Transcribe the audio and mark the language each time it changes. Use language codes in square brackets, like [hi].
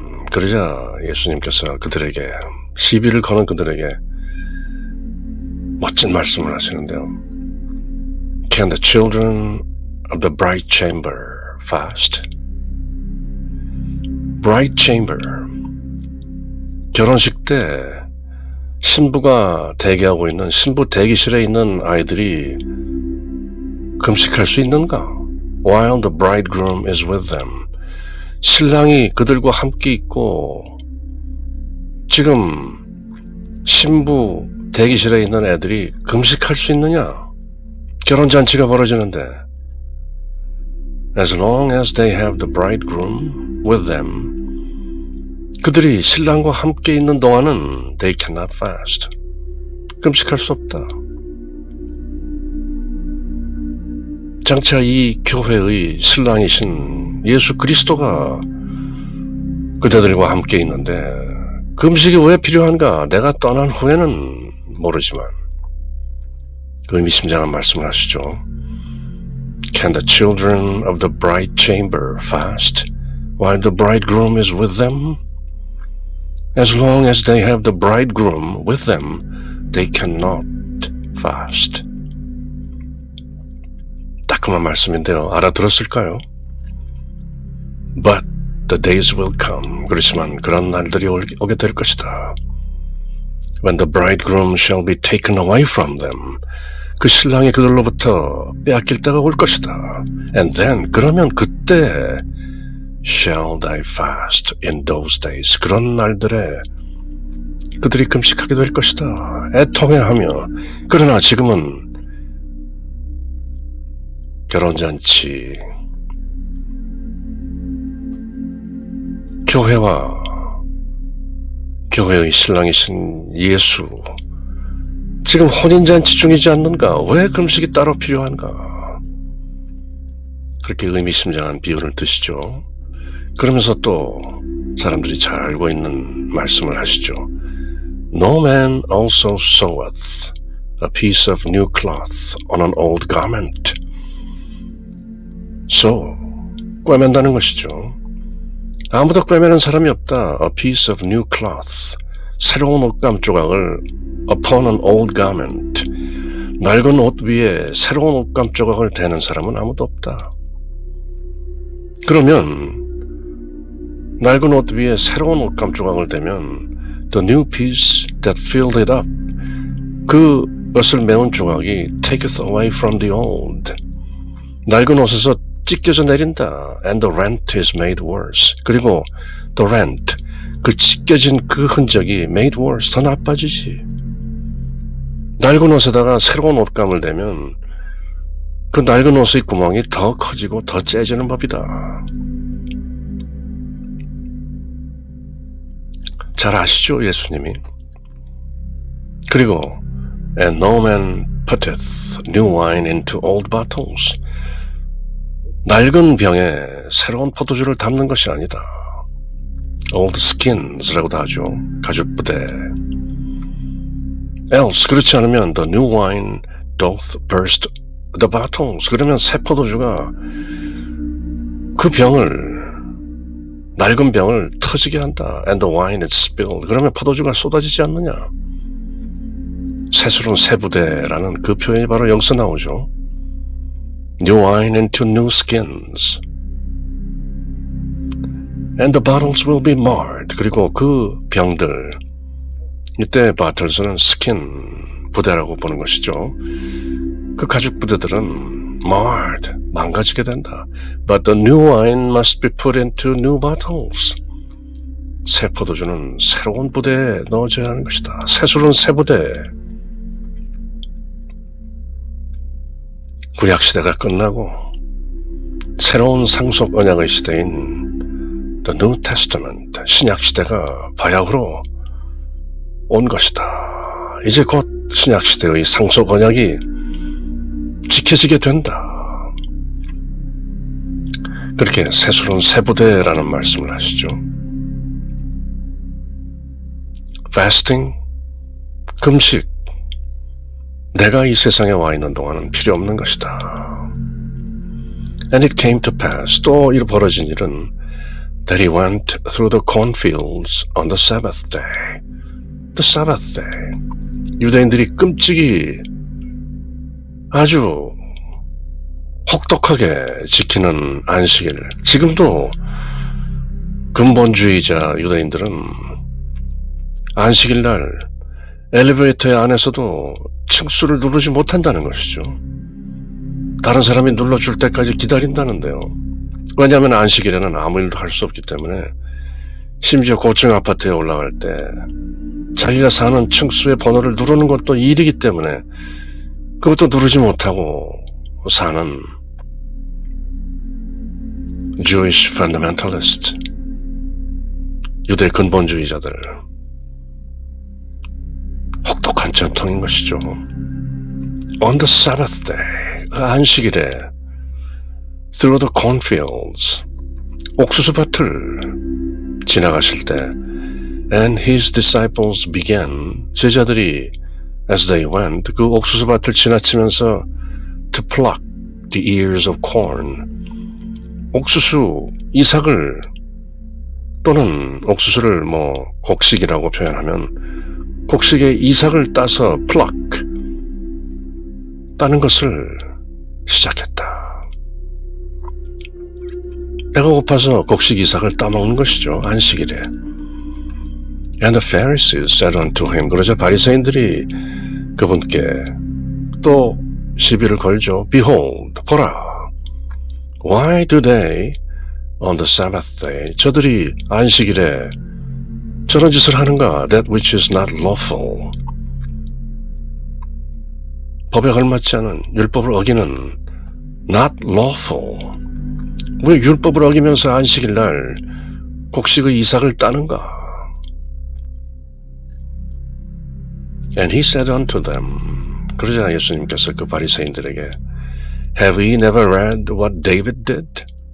[ko] 그러자 예수님께서 그들에게, 시비를 거는 그들에게 멋진 말씀을 하시는데요. [en] Can the children of the bride chamber fast? bride chamber. [ko] 결혼식 때 신부가 대기하고 있는 신부 대기실에 있는 아이들이 금식할 수 있는가? [en] While the bridegroom is with them. [ko] 신랑이 그들과 함께 있고 지금 신부 대기실에 있는 애들이 금식할 수 있느냐? 결혼잔치가 벌어지는데 [en] As long as they have the bridegroom with them, [ko] 그들이 신랑과 함께 있는 동안은 [en] they cannot fast. [ko] 금식할 수 없다. 장차 이 교회의 신랑이신 예수 그리스도가 그대들과 함께 있는데 금식이 왜 필요한가? 내가 떠난 후에는 모르지만 의미심장한 말씀을 하시죠. [en] Can the children of the bride chamber fast while the bridegroom is with them? As long as they have the bridegroom with them, they cannot fast. [ko] 따끔한 말씀인데요. 알아들었을까요? [en] But the days will come. [ko] 그렇지만 그런 날들이 오게 될 것이다. [en] When the bridegroom shall be taken away from them. [ko] 그 신랑이 그들로부터 빼앗길 때가 올 것이다. [en] And then, [ko] 그러면 그때 [en] shall they fast in those days. [ko] 그런 날들에 그들이 금식하게 될 것이다. 애통해하며. 그러나 지금은 결혼잔치, 교회와 교회의 신랑이신 예수, 지금 혼인잔치 중이지 않는가? 왜 금식이 따로 필요한가? 그렇게 의미심장한 비유를 드시죠. 그러면서 또 사람들이 잘 알고 있는 말씀을 하시죠. [en] No man also seweth a piece of new cloth on an old garment. [ko] 꿰맨다는 것이죠. 아무도 꿰매는 사람이 없다. [en] A piece of new cloth. [ko] 새로운 옷감 조각을 [en] upon an old garment. [ko] 낡은 옷 위에 새로운 옷감 조각을 대는 사람은 아무도 없다. 그러면 낡은 옷 위에 새로운 옷감 조각을 대면 [en] the new piece that filled it up. [ko] 그 옷을 메운 조각이 [en] taketh away from the old. [ko] 낡은 옷에서 찢겨져 내린다. [en] And the rent is made worse. [ko] 그리고 [en] the rent, [ko] 그 찢겨진 그 흔적이 [en] made worse, [ko] 더 나빠지지. 낡은 옷에다가 새로운 옷감을 대면 그 낡은 옷의 구멍이 더 커지고 더 째지는 법이다. 잘 아시죠, 예수님이? 그리고 [en] And no man putteth new wine into old bottles. [ko] 낡은 병에 새로운 포도주를 담는 것이 아니다. [en] Old skins [ko] 라고도 하죠. 가죽 부대. [en] Else, [ko] 그렇지 않으면 [en] the new wine doth burst the bottles. [ko] 그러면 새 포도주가 그 병을, 낡은 병을 터지게 한다. [en] And the wine is spilled. [ko] 그러면 포도주가 쏟아지지 않느냐. 새술은 새 부대라는 그 표현이 바로 여기서 나오죠. [en] New wine into new skins. And the bottles will be marred. [ko] 그리고 그 병들, 이때 battles는 skin, 부대라고 보는 것이죠. 그 가죽 부대들은 marred, 망가지게 된다. [en] But the new wine must be put into new bottles. [ko] 새 포도주는 새로운 부대에 넣어져야 하는 것이다. 새 술은 새 부대. 구약시대가 끝나고 새로운 상속 언약의 시대인 The New Testament, 신약시대가 바야흐로 온 것이다. 이제 곧 신약시대의 상속 언약이 지켜지게 된다. 그렇게 새 술은 새 부대라는 말씀을 하시죠. Fasting, 금식, 내가 이 세상에 와 있는 동안은 필요 없는 것이다. [en] And it came to pass, [ko] 또 이 벌어진 일은 [en] that he went through the cornfields on the Sabbath day. The Sabbath day. [ko] 유대인들이 끔찍이 아주 혹독하게 지키는 안식일. 지금도 근본주의자 유대인들은 안식일 날 엘리베이터 안에서도 층수를 누르지 못한다는 것이죠. 다른 사람이 눌러줄 때까지 기다린다는데요. 왜냐하면 안식일에는 아무 일도 할 수 없기 때문에 심지어 고층 아파트에 올라갈 때 자기가 사는 층수의 번호를 누르는 것도 일이기 때문에 그것도 누르지 못하고 사는 [en] Jewish fundamentalist, [ko] 유대 근본주의자들, 혹독한 전통인 것이죠. [en] On the Sabbath day, [ko] 안식일에 [en] through the cornfields, [ko] 옥수수밭을 지나가실 때 [en] and his disciples began, [ko] 제자들이 [en] as they went, [ko] 그 옥수수밭을 지나치면서 [en] to pluck the ears of corn, [ko] 옥수수 이삭을 또는 옥수수를 곡식이라고 표현하면 곡식의 이삭을 따서 pluck, 따는 것을 시작했다. 배가 고파서 곡식 이삭을 따먹는 것이죠. 안식일에. [en] And the Pharisees said unto him, [ko] 그러자 바리새인들이 그분께 또 시비를 걸죠. [en] Behold, [ko] 보라. [en] Why do they on the Sabbath day, [ko] 저들이 안식일에 저런 짓을 하는가? [en] That which is not lawful. [ko] 법에 걸맞지 않은 율법을 어기는 [en] not lawful. [ko] 왜 율법을 어기면서 안식일 날 곡식의 이삭을 따는가? [en] And he said unto them, [ko] 그러자 예수님께서 그 바리새인들에게 [en] Have ye never read what David did?